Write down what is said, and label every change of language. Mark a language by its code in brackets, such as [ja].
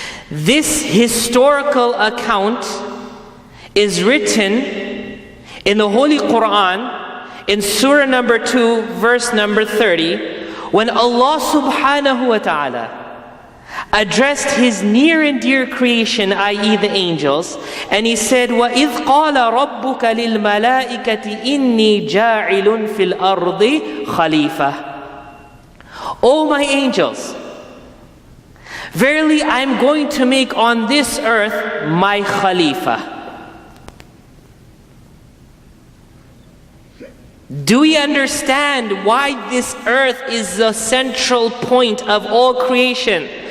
[en] This historical account is written in the Holy Quran in Surah number 2, verse number 30, when Allah subhanahu wa ta'ala addressed His near and dear creation, i.e. the angels, and He said, [ar] وَإِذْ قَالَ رَبُّكَ لِلْمَلَائِكَةِ إِنِّي جَاعِلٌ فِي الْأَرْضِ خَلِيفَةً. [en] O my angels, verily I am going to make on this earth my Khalifa. Do we understand why this earth is the central point of all creation?